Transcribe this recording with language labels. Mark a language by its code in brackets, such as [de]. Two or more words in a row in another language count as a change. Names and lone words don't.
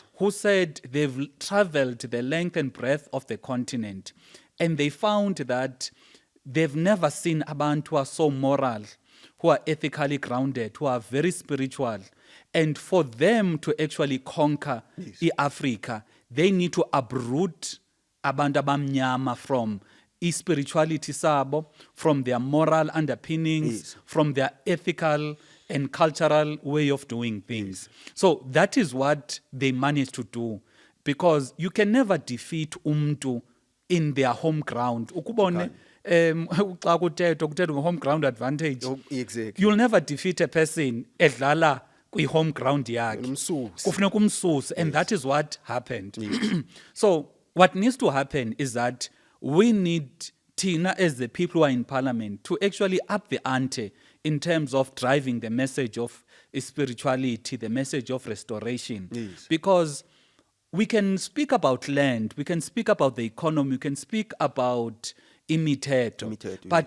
[en] who said they've traveled the length and breadth of the continent, and they found that they've never seen abantu who are so moral, who are ethically grounded, who are very spiritual. And for them to actually conquer Africa, they need to uproot [xh] abantu abamnyama [en] from spirituality sabo, from their moral underpinnings, Yes. from their ethical and cultural way of doing things. So that is what they managed to do, because you can never defeat umntu in their home ground. [xh] Ukubone xa kuthethwa [en] home ground advantage. Oh, exactly. You'll never defeat a person [xh] edlala kwi [en] home ground yakhe. [xh] Umsusi. Kufuneka umsusi, [en] and that is what happened. So what needs to happen is that we need Tina as the people who are in parliament to actually up the ante in terms of driving the message of spirituality, the message of restoration. Yes. Because we can speak about land, we can speak about the economy, we can speak about imiteto, but